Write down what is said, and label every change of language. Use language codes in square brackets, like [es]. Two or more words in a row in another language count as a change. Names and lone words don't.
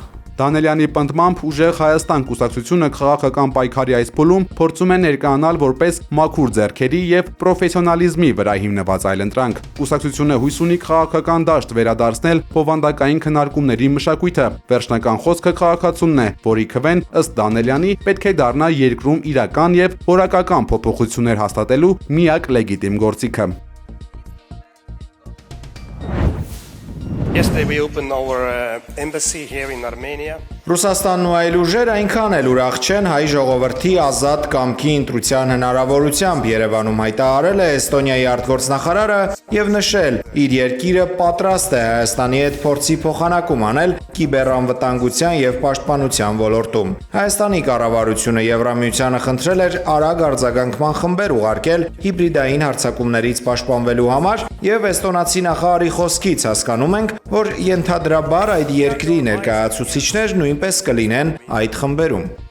[hy] Դանելյանի պնդմամբ ուժեղ Հայաստան կուսակցությունը քաղաքական պայքարի այս փուլում փորձում է ներկայանալ որպես մաքուր ձեռքերի եւ պրոֆեսիոնալիզմի վրա հիմնված այլընտրանք։ Կուսակցությունը հույս ունի քաղաքական դաշտ վերադարձնել բովանդակային քննարկումների մշակույթը։ Վերջնական խոսքը քաղաքացունն է, որի քվեն ըստ Դանելյանի պետք է դառնա երկրում իրական եւ որակական փոփոխություններ հաստատելու միակ լեգիտիմ գործիքը։ [en] Yesterday we opened our embassy here in Armenia. [hy] Ռուսաստանն ու այլ ուժեր այնքան էլ ուրախ չեն հայ ժողովրդի ազատ կամքի ընտրության հնարավորությամբ, Երևանում հայտարարել է Էստոնիայի արտգործնախարարը եւ նշել, իր երկիրը պատրաստ է Հայաստանի հետ փորձի փոխանակում անել կիբերանվտանգության եւ պաշտպանության ոլորտում։ Հայաստանի կառավարությունը Եվրամիությանը խնդրել էր արագ արձագանքման խմբեր ուղարկել հիբրիդային հարձակումներից պաշտպանվելու համար եւ էստոնացի նախարարի խոսքից հասկանում ենք, որ ենթադրաբար այդ երկրի ներկայացուցիչներ նույնպես կլինեն այդ խմբերում։